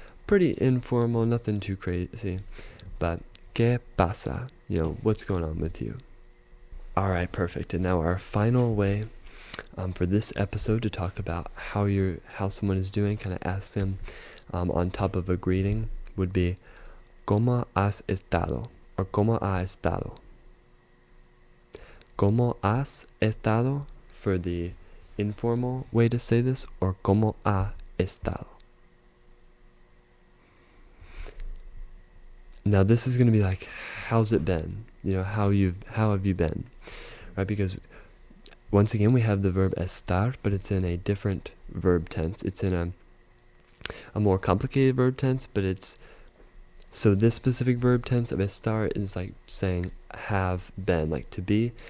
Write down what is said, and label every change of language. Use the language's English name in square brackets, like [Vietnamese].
[English] Pretty informal, nothing too crazy. But [Spanish] ¿qué pasa? [English] What's going on with you? All right, perfect. And now our final way for this episode to talk about how someone is doing, kind of ask them on top of a greeting, would be [Spanish] ¿cómo has estado? [English] Or [Spanish] ¿cómo ha estado? ¿Cómo has estado [English] for the informal way to say this, or [Spanish] ¿cómo ha estado? [English] Now this is going to be like, how's it been? How have you been? Right? Because once again, we have the verb estar, but it's in a different verb tense. It's in a more complicated verb tense, but so this specific verb tense of estar is like saying have been, like to be.